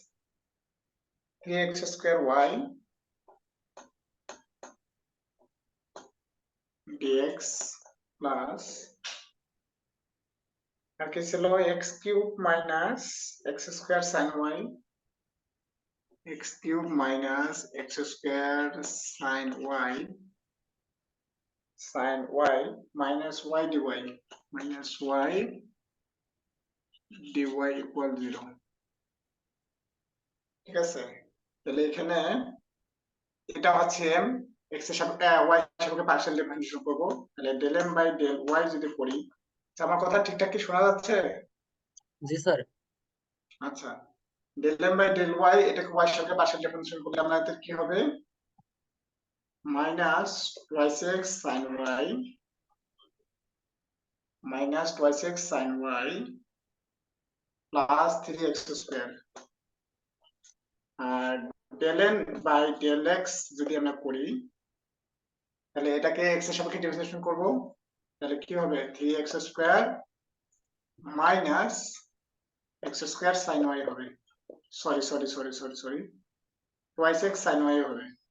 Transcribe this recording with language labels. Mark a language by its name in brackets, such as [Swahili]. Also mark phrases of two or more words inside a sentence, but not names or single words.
[English] 3x square y dx plus [Bangla] আর কি ছিল, [English] x cube minus x square sin y, x cube minus x square sin y minus y dy minus y dy equal 0. [Bangla] ঠিক আছে, তাহলে এখানে এটা হচ্ছে x এর সাপেক্ষে y এর সাপেক্ষে [English] partial differentiation [Bangla] করব। তাহলে [English] del m by del y [Bangla] যদি করি, আমার কথা ঠিকঠাক কি শোনা যাচ্ছে? জি স্যার। আচ্ছা, [English] del m by del y [Bangla] এটাকে y এর সাপেক্ষে [English] partial differentiation [Bangla] করলে আমাদের কি হবে, [English] minus 2x sin y minus 2x sin y plus 3x square, [Bangla] আর [English] del n by del x [Bangla] যদি আমরা করি, তাহলে এটাকে x এর সাপেক্ষে ডিফারেন্সিয়েশন করব। তাহলে কি হবে, [English] 3x square minus x square sin y [Bangla] হবে, [English] sorry 2x sin y [Bangla] হবে।